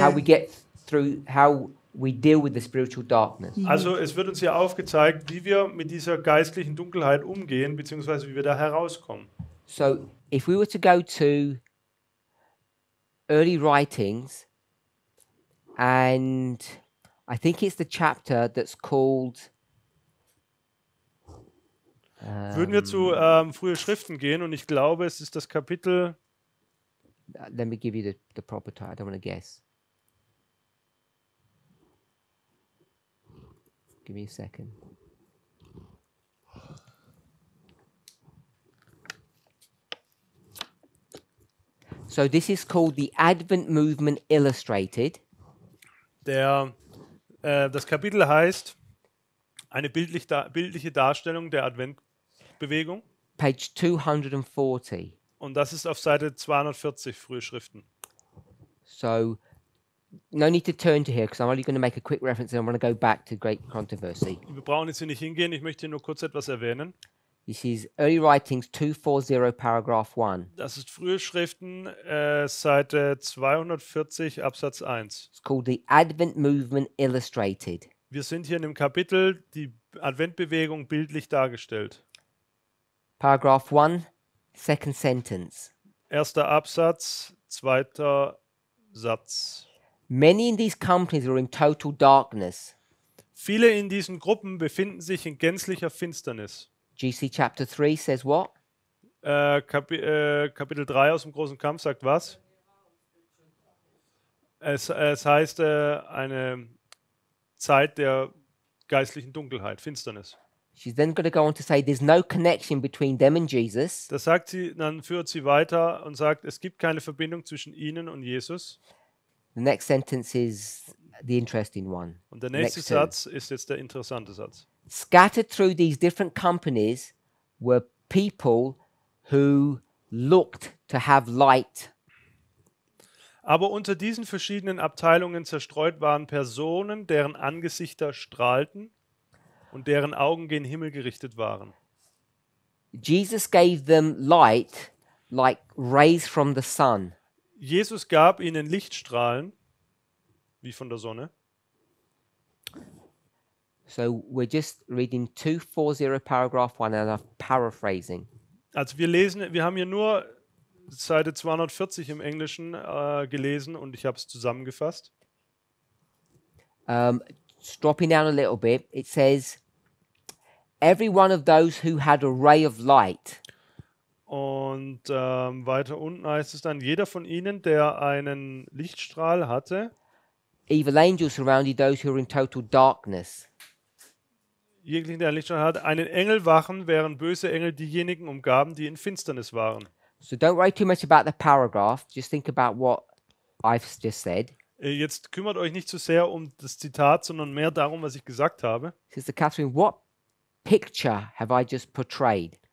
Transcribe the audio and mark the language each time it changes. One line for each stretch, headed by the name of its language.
English: how we get through, how we deal with the spiritual darkness.
German: Also es wird uns hier aufgezeigt, wie wir mit dieser geistlichen Dunkelheit umgehen, beziehungsweise wie wir da herauskommen.
English: So, if we were to go to early writings, and I think it's the chapter that's called.
German: Würden wir zu frühe Schriften gehen und ich glaube, es ist das Kapitel,
English: Let me give you the proper title. I don't want to guess. Give me a second. So this is called the Advent Movement Illustrated.
German: das Kapitel heißt eine bildliche Darstellung der Adventbewegung
English: Page 240.
German: und das ist auf Seite 240 frühe Schriften.
English: So no need to turn to here because I'm only going to make a quick reference and I want to go back to Great Controversy.
German: Wir brauchen jetzt hier nicht hingehen, ich möchte hier nur kurz etwas erwähnen.
English: This is Early Writings 240, paragraph 1.
German: Das ist frühe Schriften, Seite 240, Absatz 1.
English: It's called the Advent Movement Illustrated.
German: Wir sind hier in dem Kapitel, die Adventbewegung bildlich dargestellt.
English: Paragraph 1, second sentence.
German: Erster Absatz, zweiter Satz.
English: Many in these companies are in total darkness.
German: Viele in diesen Gruppen befinden sich in gänzlicher Finsternis.
English: GC chapter 3 says what?
German: Kapitel 3 aus dem großen Kampf sagt was? Es heißt eine Zeit der geistlichen Dunkelheit, Finsternis.
English: She's then going to go on to say there's no connection between them and Jesus.
German: Das sagt sie, dann führt sie weiter und sagt, es gibt keine Verbindung zwischen ihnen und Jesus.
English: The next sentence is the interesting one.
German: Und der nächste
English: Next two.
German: Satz ist jetzt der interessante Satz.
English: Scattered through these different companies were people who looked to have light.
German: Aber unter diesen verschiedenen Abteilungen zerstreut waren Personen, deren Angesichter strahlten und deren Augen gen Himmel gerichtet waren.
English: Jesus gave them light like rays from the sun.
German: Jesus gab ihnen Lichtstrahlen, wie von der Sonne.
English: So we're just reading 240 paragraph 1 and I'm paraphrasing.
German: Also wir haben hier nur Seite 240 im Englischen gelesen und ich habe es zusammengefasst.
English: Dropping down a little bit, it says, every one of those who had a ray of light.
German: Und weiter unten heißt es dann, jeder von ihnen, der einen Lichtstrahl hatte,
English: Evil angels surrounded those who were in total darkness.
German: jeglichen, der einen Lichtstrahl hatte, einen Engel wachen, während böse Engel diejenigen umgaben, die in Finsternis waren.
English: So don't worry too much about the paragraph. Just think about what I've just said.
German: Jetzt kümmert euch nicht so sehr um das Zitat, sondern mehr darum, was ich gesagt habe.
English: Sister Catherine, what picture have I just portrayed?